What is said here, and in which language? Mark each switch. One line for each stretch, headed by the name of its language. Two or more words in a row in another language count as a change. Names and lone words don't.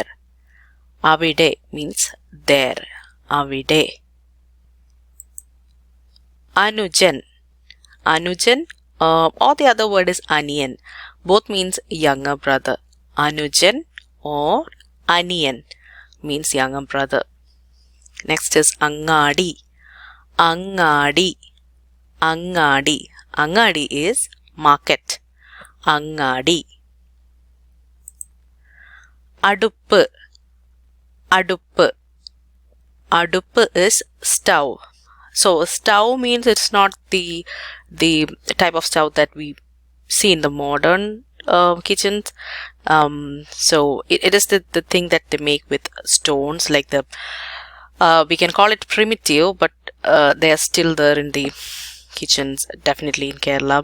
English: Avide means there. Avide. Anujan. Anujan, or the other word is Aniyan. Both means younger brother. Anujan or Aniyan means younger brother. Next is Angadi. Angadi. Angadi. Angadi is market. Angadi. Aduppu. Aduppu. Aduppu is stove. So stove means it's not the type of stove that we see in the modern kitchens. So it is the thing that they make with stones, like the we can call it primitive, but they are still there in the kitchens, definitely in Kerala.